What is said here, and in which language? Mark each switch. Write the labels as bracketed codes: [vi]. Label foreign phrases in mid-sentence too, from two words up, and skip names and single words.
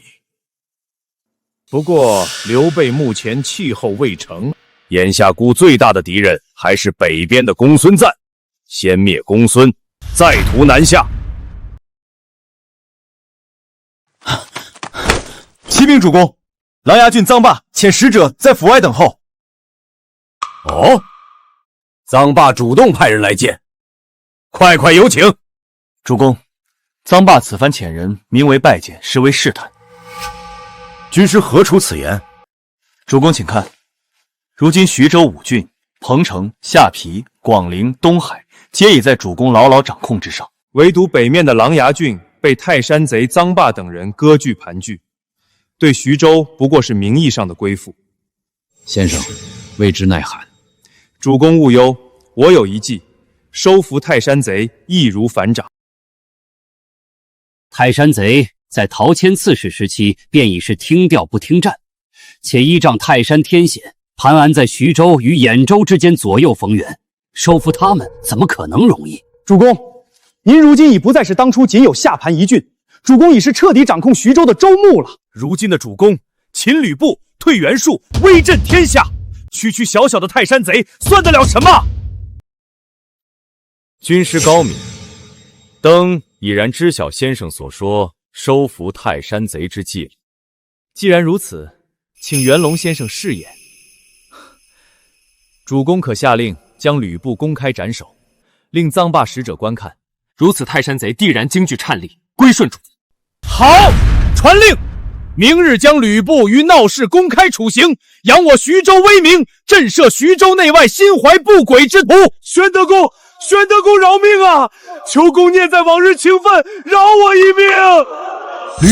[zh] 不過劉備目前氣候未成，眼下孤最大的敵人還是北邊的公孫瓚，先滅公孫，再圖南下。啟稟主公，琅琊郡臧霸遣使者在府外等候。哦，臧霸主動派人來見，快有請。主公，臧霸此番遣人名為拜見，實為試探。軍師何出此言？主公請看，如今徐州5郡，彭城、下邳、廣陵、東海，皆已在主公牢牢掌控之上，唯獨北面的琅琊郡被泰山賊臧霸等人割據盤踞，對徐州不過是名義上的歸附。先生，未知奈何？主公勿憂，我有一計，收服泰山賊易如反掌。泰山賊在陶謙刺史時期便已是聽調不聽戰，且依仗泰山天險，盤安在徐州與兗州之間左右逢源，收服他們怎麼可能容易？主公，您如今已不再是當初仅有下盤一郡，主公已是徹底掌控徐州的州牧了。如今的主公，擒吕布，退袁术，威震天下，区区小小的泰山賊算得了什么？军师高明，登已然知晓先生所说收服泰山賊之计了。既然如此，请袁龙先生示演。主公可下令将吕布公開斩首，令臧霸使者觀看。如此，泰山賊必然驚懼顫慄，歸順主。好，傳令，明日將呂布於鬧市公開處刑，揚我徐州威名，震懾徐州內外心懷不軌之徒。玄德公，玄德公饒命啊！求公念在往日情分，饒我一命。